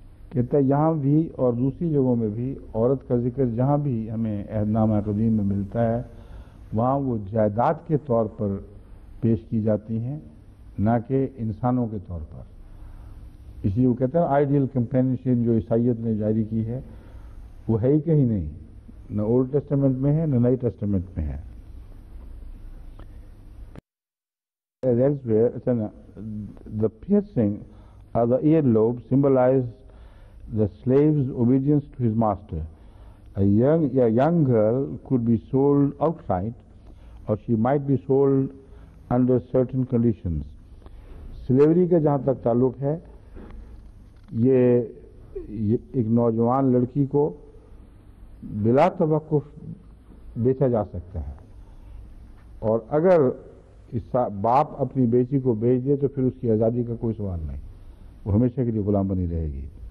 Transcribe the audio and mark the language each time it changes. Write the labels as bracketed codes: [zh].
[ur] کہتا ہے یہاں بھی اور دوسری جگہوں میں بھی عورت کا ذکر جہاں بھی ہمیں عہد نامہ قدیم میں ملتا ہے وہاں وہ جائیداد کے طور پر پیش کی جاتی ہیں، نہ کہ انسانوں کے طور پر۔ اس لیے وہ کہتے ہیں آئیڈیل کمپینشن جو عیسائیت نے جاری کی ہے وہ ہے ہی کہیں نہیں، نہ اولڈ ٹیسٹامنٹ میں ہے نہ نئی ٹیسٹامنٹ میں ہے۔ [en] The piercing The earlobe symbolized the slave's obedience to his master. A young girl could be sold outright, or she might be sold under certain conditions. [ur] Slavery کا جہاں تک تعلق ہے، یہ ایک نوجوان لڑکی کو بلا توقف بیچا جا سکتا ہے، اور اگر باپ اپنی بیٹی کو بیچ دے تو پھر اس کی آزادی کا کوئی سوال نہیں، وہ ہمیشہ کے لیے غلام بنی رہے گی۔